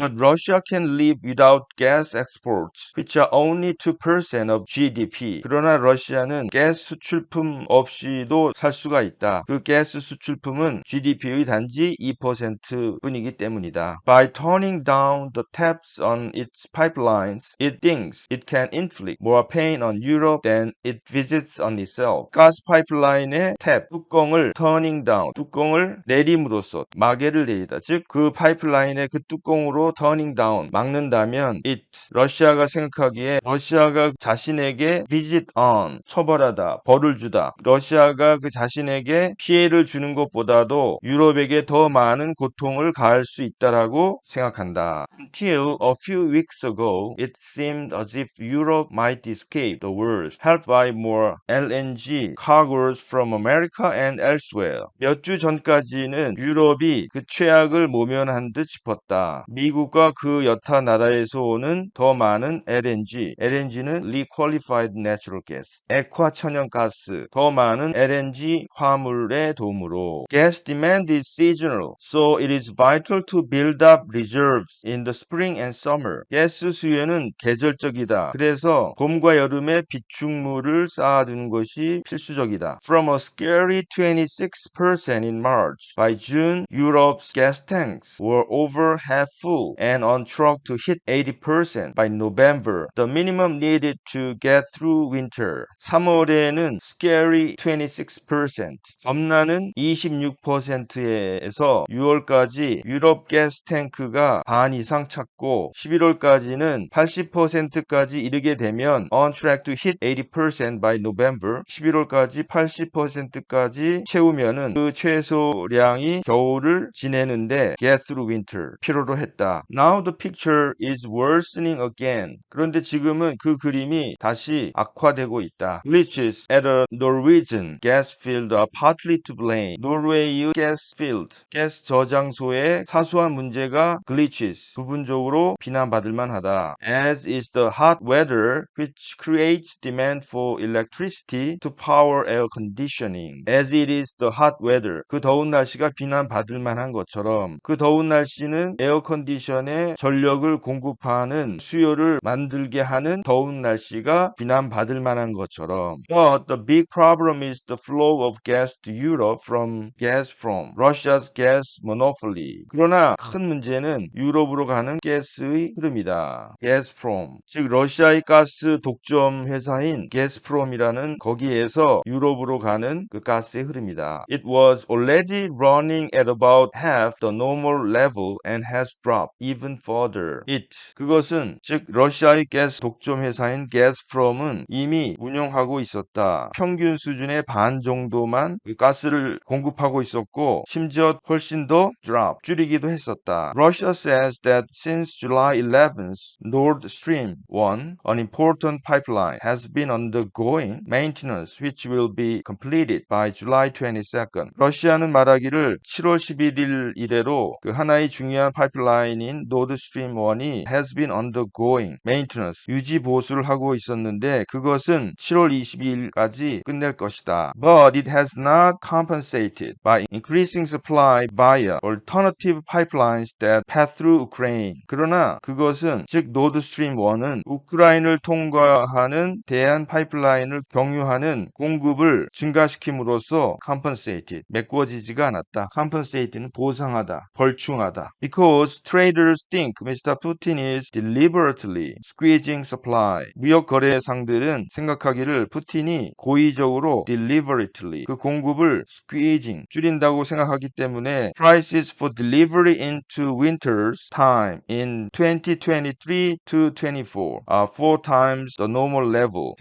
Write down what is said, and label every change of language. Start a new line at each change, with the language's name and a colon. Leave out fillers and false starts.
English: But Russia can live without gas exports, which are only 2% of GDP.
Korean: 그러나 러시아는 가스 수출품 없이도 살 수가 있다. 그 가스 수출품은 GDP의 단지 2%뿐이기 때문이다.
English: By turning down the taps on its pipelines, it thinks it can inflict more pain on Europe than it visits on itself.
Korean: 가스 파이프라인 파이프라인의 탭, 뚜껑을 turning down, 뚜껑을 내림으로써 마개를 내리다. 즉 그 파이프라인의 그 뚜껑으로 turning down, 막는다면 it, 러시아가 생각하기에 러시아가 자신에게 visit on, 처벌하다, 벌을 주다. 러시아가 그 자신에게 피해를 주는 것보다도 유럽에게 더 많은 고통을 가할 수 있다라고 생각한다.
English: Until a few weeks ago, it seemed as if Europe might escape the worst, helped by more LNG cargoes from America and elsewhere.
Korean: 몇 주 전까지는 유럽이 그 최악을 모면한 듯 싶었다. 미국과 그 여타 나라에서 오는 더 많은 LNG는 Liquefied Natural Gas, 액화 천연가스, 더 많은 LNG 화물의 도움으로
English: Gas demand is seasonal, so it is vital to build up reserves in the spring and summer.
Korean: 가스 수요는 계절적이다. 그래서 봄과 여름에 비축물을 쌓아두는 것이 필수적이다.
English: From a scary 26% in March, by June, Europe's gas tanks were over half full and on track to hit 80% by November, the minimum needed to get through winter.
Korean: 3월에는 scary 26%, 겁나는 26%에서 6월까지 유럽 가스 탱크가 반 이상 찼고 11월까지는 80%까지 이르게 되면
English: on track to hit 80% by November,
Korean: 11월까지 80%까지 채우면은 그 최소량이 겨울을 지내는데
English: get through winter
Korean: 필요로 했다.
English: Now the picture is worsening again.
Korean: 그런데 지금은 그 그림이 다시 악화되고 있다.
English: Glitches at a Norwegian gas field are partly to blame.
Korean: 노르웨이의 가스 필드, 가스 저장소의 사소한 문제가 glitches, 부분적으로 비난받을 만하다.
English: As is the hot weather which creates demand for electricity to power air conditioning. As it is the hot weather,
Korean: 그 더운 날씨가 비난받을 만한 것처럼 그 더운 날씨는 에어컨디션에 전력을 공급하는 수요를 만들게 하는 더운 날씨가 비난받을 만한 것처럼.
English: But the big problem is the flow of gas to Europe from Gazprom, Russia's gas monopoly.
Korean: 그러나 큰 문제는 유럽으로 가는 가스의 흐름이다. Gazprom, 즉 러시아의 가스 독점 회사인 가스프롬이라는 거기에서 유럽으로 가는 그 가스의 흐름이다.
English: It was already running at about half the normal level and has dropped even further.
Korean: 그것은 즉 러시아의 가스 독점 회사인 가스프롬은 이미 운영하고 있었다. 평균 수준의 반 정도만 그 가스를 공급하고 있었고 심지어 훨씬 더 줄이기도 했었다.
English: Russia says that since July 11th, Nord Stream 1, an important pipeline, has been undergoing maintenance which will be completed by July 22nd.
Korean: 러시아는 말하기를 7월 11일 이래로 그 하나의 중요한 파이프라인인 노드 스트림 1이
English: has been undergoing maintenance,
Korean: 유지 보수를 하고 있었는데 그것은 7월 22일까지 끝낼 것이다.
English: But it has not compensated by increasing supply via alternative pipelines that pass through Ukraine.
Korean: 그러나 그것은 즉 노드 스트림 1은 우크라이나를 통과하는 대한 파이프라인을 경유하는 공급을 증가시킴으로써 compensated, 메꿔지지가 않았다. compensate는 보상하다, 벌충하다.
English: Because traders think Mr. Putin is deliberately squeezing supply.
Korean: 무역 거래상들은 생각하기를 푸틴이 고의적으로 deliberately 그 공급을 squeezing 줄인다고 생각하기 때문에
English: prices for delivery into winter's time in 2023 to 24 are 4 times the normal level.